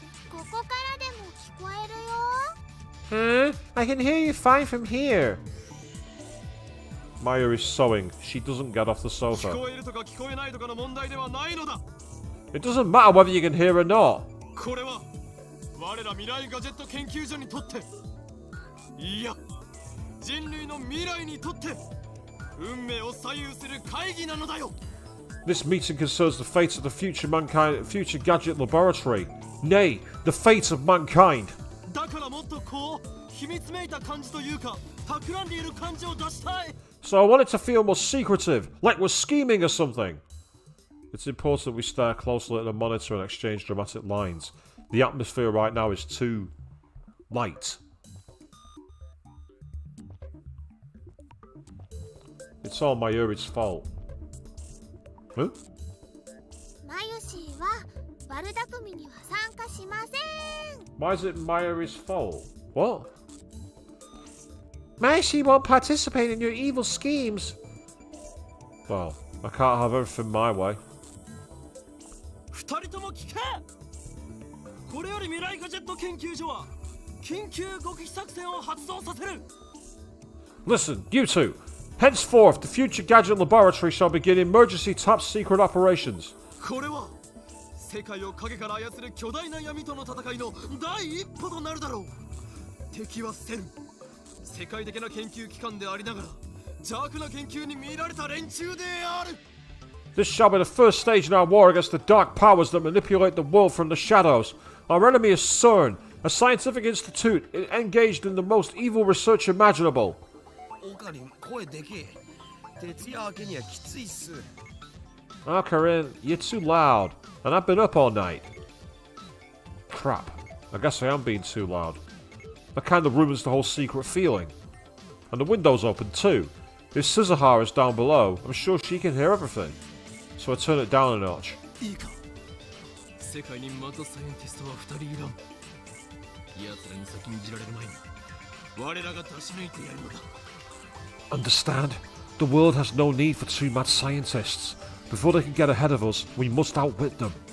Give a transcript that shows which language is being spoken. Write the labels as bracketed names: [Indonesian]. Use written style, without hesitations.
[Japanese] ここからでも聞こえるよ。 [English] Huh? I can hear you fine from here. Mayuri's sewing. She doesn't get off the [Japanese] 聞 [English] sofa. [Japanese] こえるとか聞こえないとかの問題ではないのだ。 [English] It doesn't matter whether you can hear or not. [Japanese] これは我ら未来ガジェット研究所にとって、いや、人類の未来にとって運命を左右する会議なのだよ。 [English] This meeting concerns the fate of the future gadget laboratory. Nay, the fate of mankind. [Japanese] だからもっとこう秘密めいた感じというか、企んでいる感じを出したい。 [English] So I want it to feel more secretive, like we're scheming or something. It's important we stare closely at the monitor and exchange dramatic lines. The atmosphere right now is too light. It's all Mayuri's fault. Huh? [Japanese] マユシーはバルダ組には参加しません。 [English] Why is it Mayuri's fault? What? Mayuri won't participate in your evil schemes. Well, I can't have everything my way. [Japanese] 二人とも聞け。これより未来ガジェット研究所は緊急極秘作戦を発動させる。 [English] Listen, you two. Henceforth, the future gadget laboratory shall begin emergency top secret operations. [Japanese] これは世界を影から操る巨大な闇との戦いの第一歩となるだろう。敵はセルン。世界的な研究機関でありながら邪悪な研究に見られた連中である。 [English] This shall be the first stage in our war against the dark powers that manipulate the world from the shadows. Our enemy is CERN, a scientific institute engaged in the most evil research imaginable. [Japanese] オカリン、声でけえ。徹夜明けにはきついっす。 [English] Oh, Corinne, you're too loud, and I've been up all night. Crap, I guess I am being too loud. That kind of ruins the whole secret feeling. And the window's open too. If Suzuhara's down below, I'm sure she can hear everything. So I turn it down a notch. [Japanese] いいか。世界にマッドサイエンティストは二人いらん。奴らに先んじられる前に我らが出し抜いてやるのだ。 [English] Understand? The world has no need for two mad scientists. Before they can get ahead of us, we must outwit them.